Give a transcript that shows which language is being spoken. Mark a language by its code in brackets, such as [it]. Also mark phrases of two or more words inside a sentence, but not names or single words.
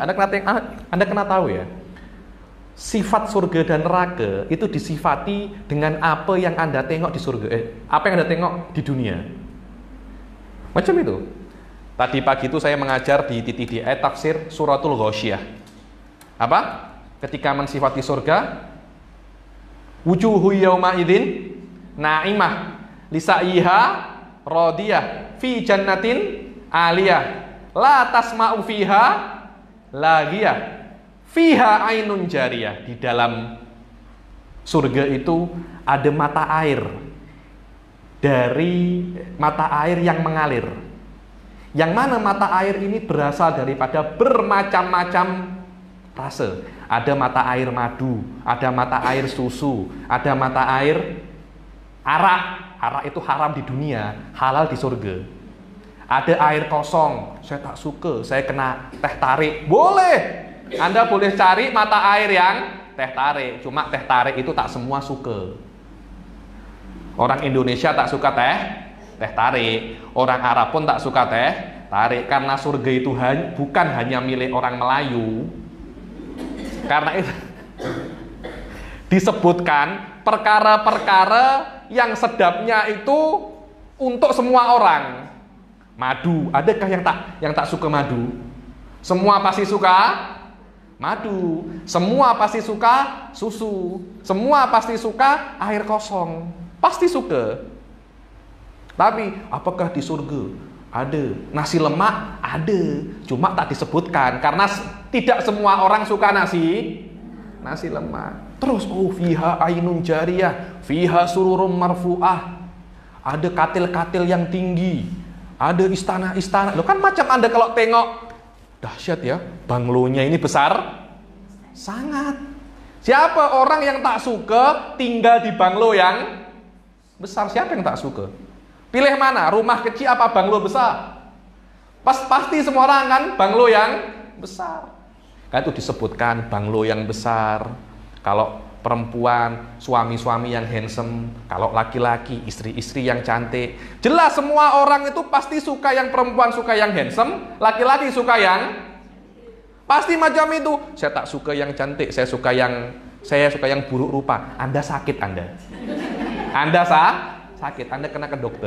[ms] Anda kena tahu ya, sifat surga dan neraka itu disifati dengan apa yang Anda tengok di surga, apa yang Anda tengok di dunia. Macam itu. Tadi pagi itu saya mengajar di TTDI tafsir suratul Ghasyiyah. Apa? Ketika mensifati surga, [ar] وُجُوهٌ يَوْمَ إِذٍ نَاعِمَةٌ لِسَعْيِهَا رَاضِيَةٌ فِي جَنَّةٍ عَالِيَةٍ لَا تَسْمَعُ فِيهَا لَاغِيَةً فِيهَا عَيْنٌ جَارِيَةٌ, [ms] di dalam surga itu ada mata air, dari mata air yang mengalir. Yang mana mata air ini berasal daripada bermacam-macam rasa. Ada mata air madu, ada mata air susu, ada mata air arak. Arak itu haram di dunia, halal di surga. Ada air kosong, saya tak suka, saya kena teh tarik. Boleh, Anda boleh cari mata air yang teh tarik. Cuma teh tarik itu tak semua suka. Orang Indonesia tak suka teh tarik. Orang Arab pun tak suka teh tarik. Karena surga itu bukan hanya milik orang Melayu. Karena itu disebutkan perkara-perkara yang sedapnya itu untuk semua orang. Madu, adakah yang tak suka madu? Semua pasti suka madu. Semua pasti suka susu. Semua pasti suka air kosong. Pasti suka. Tapi apakah di surga ada nasi lemak? Ada, cuma tak disebutkan karena tidak semua orang suka nasi lemak. [ar] Terus فِيهَا عَيْنٌ جَارِيَةٌ فِيهَا سُرُرٌ مَرْفُوعَةٌ. [ms] Ada katil-katil yang tinggi, ada istana-istana. Loh kan macam Anda kalau tengok, dahsyat ya, banglonya ini besar sangat. Siapa orang yang tak suka tinggal di banglo yang besar? Siapa yang tak suka? Pilih mana? Rumah kecil apa banglo besar? Pasti semua orang kan banglo yang besar. Kan itu disebutkan banglo yang besar. Kalau perempuan, suami-suami yang handsome. Kalau laki-laki, istri-istri yang cantik. Jelas semua orang itu pasti suka yang perempuan, suka yang handsome. Laki-laki suka yang pasti macam itu. Saya tak suka yang cantik, saya suka yang buruk rupa. Anda sakit Anda. Anda sakit, Anda kena ke dokter.